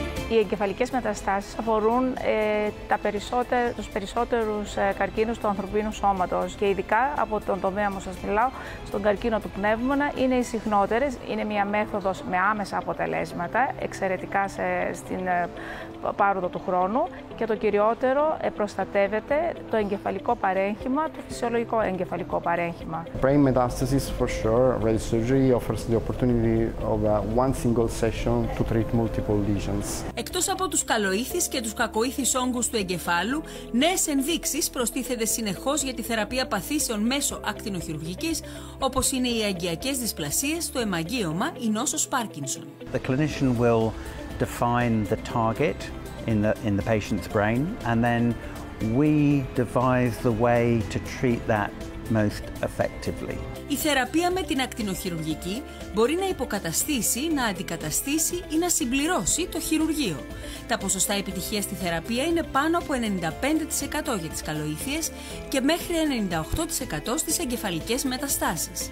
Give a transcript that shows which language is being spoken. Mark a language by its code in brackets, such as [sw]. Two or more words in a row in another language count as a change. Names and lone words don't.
[el] Οι εγκεφαλικές μεταστάσεις αφορούν τους περισσότερους καρκίνους του ανθρωπίνου σώματος και ειδικά από τον τομέα μου σας μιλάω, στον καρκίνο του πνεύμονα είναι οι συχνότερες. Είναι μια μέθοδος με άμεσα αποτελέσματα, εξαιρετικά στην πάροδο του χρόνου και το κυριότερο προστατεύεται το εγκεφαλικό παρέγχημα, το φυσιολογικό εγκεφαλικό παρέγχημα. [en] Brain metastasis for sure, radiosurgery offers the opportunity of one single session to treat multiple lesions. [el] Εκτός από τους καλοήθεις και τους κακοήθεις όγκους του εγκεφάλου, νέες ενδείξεις προστίθενται συνεχώς για τη θεραπεία παθήσεων μέσω ακτινοχειρουργικής, όπως είναι οι αγκιακές δυσπλασίες, το αιμαγγείωμα, η νόσος Πάρκινσον. [en] The clinician will define the target in the patient's brain, and then we devise the way to treat that most effectively. [el] Η θεραπεία με την ακτινοχειρουργική μπορεί να υποκαταστήσει, να αντικαταστήσει ή να συμπληρώσει το χειρουργείο. Τα ποσοστά επιτυχίας στη θεραπεία είναι πάνω από 95% για τις καλοήθειες και μέχρι 98% στις εγκεφαλικές μεταστάσεις.